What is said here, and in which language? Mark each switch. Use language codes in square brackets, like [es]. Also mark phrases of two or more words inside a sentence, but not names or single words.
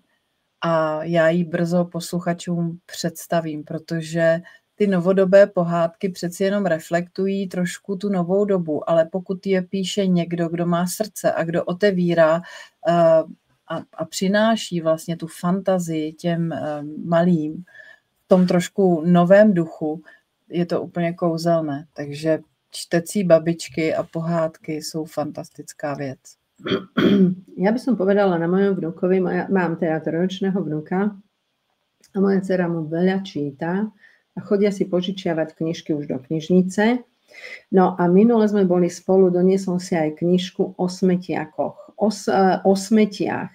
[cs] A já ji brzo posluchačům představím, protože ty novodobé pohádky přeci jenom reflektují trošku tu novou dobu, ale pokud je píše někdo, kdo má srdce a kdo otevírá a přináší vlastně tu fantazii těm malým v tom trošku novém duchu, je to úplně kouzelné. Takže čtecí babičky a pohádky jsou fantastická věc. [sk] Ja by som povedala na mojom vnukovi, mám teda 3-ročného vnuka a moja dcera mu veľa číta a chodia si požičiavať knižky už do knižnice. No a minule sme boli spolu, doniesol si aj knižku o smetiakoch, o smetiach.